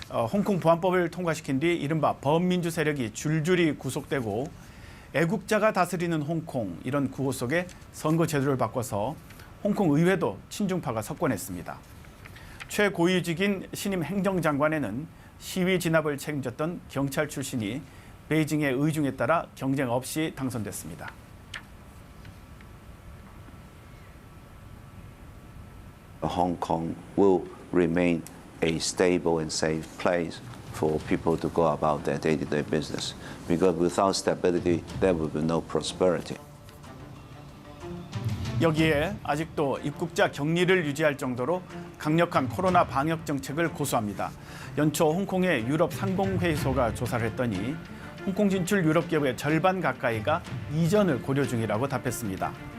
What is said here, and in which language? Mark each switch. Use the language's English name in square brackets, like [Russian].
[Korean] 홍콩 보안법을 통과시킨 뒤 이른바 범민주 세력이 줄줄이 구속되고 애국자가 다스리는 홍콩, 이런 구호 속에 선거 제도를 바꿔서 홍콩 의회도 친중파가 석권했습니다. 최고위직인 신임 행정장관에는 시위 진압을 책임졌던 경찰 출신이 베이징의 의중에 따라 경쟁 없이 당선됐습니다. [English] Hong Kong will remain a stable and safe place for people to go about their day-to-day business. Because without stability, there will be no prosperity. [Korean] 여기에 아직도 입국자 격리를 유지할 정도로 강력한 코로나 방역 정책을 고수합니다. 연초 홍콩의 유럽 상공회의소가 조사를 했더니 홍콩 진출 유럽 기업의 절반 가까이가 이전을 고려 중이라고 답했습니다.